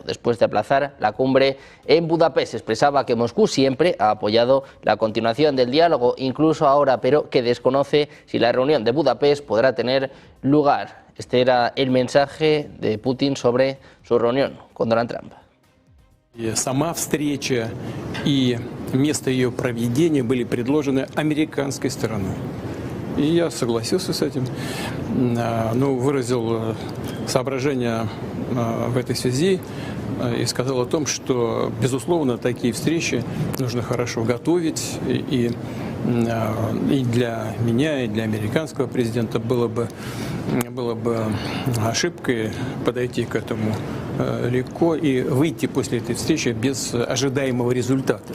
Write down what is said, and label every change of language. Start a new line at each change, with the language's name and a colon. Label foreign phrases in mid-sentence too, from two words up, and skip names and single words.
Spanish: Después de aplazar la cumbre en Budapest, expresaba que Moscú siempre ha apoyado la continuación del diálogo, incluso ahora, pero que desconoce si la reunión de Budapest podrá tener lugar. Este era el mensaje de Putin sobre su reunión con Donald Trump.
Russian: И сама встреча и место ее проведения были предложены американской стороной. И я согласился с этим, но выразил соображения в этой связи и сказал о том, что, безусловно, такие встречи нужно хорошо готовить, и для меня, и для американского президента было бы ошибкой подойти к этому легко и выйти после этой встречи без ожидаемого результата.